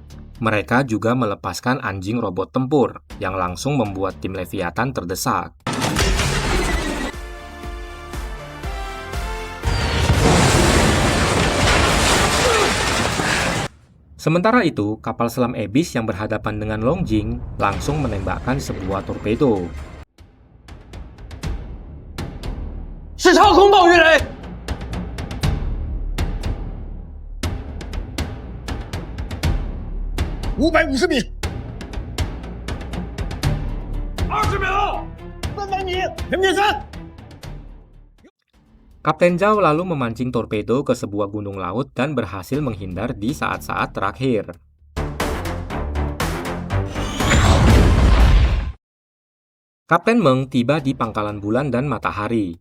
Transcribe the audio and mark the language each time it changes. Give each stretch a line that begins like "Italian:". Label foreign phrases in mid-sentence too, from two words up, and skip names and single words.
Indonesian: Mereka juga melepaskan anjing robot tempur, yang langsung membuat tim Leviathan terdesak. Sementara itu, kapal selam Abyss yang berhadapan dengan Longjing langsung menembakkan sebuah torpedo.
Chinese: 是超空暴鱼雷！ 550米。 20秒，300米，平面山。
Indonesian: Kapten Zhao lalu memancing torpedo ke sebuah gunung laut dan berhasil menghindar di saat-saat terakhir. Kapten Meng tiba di Pangkalan Bulan dan Matahari.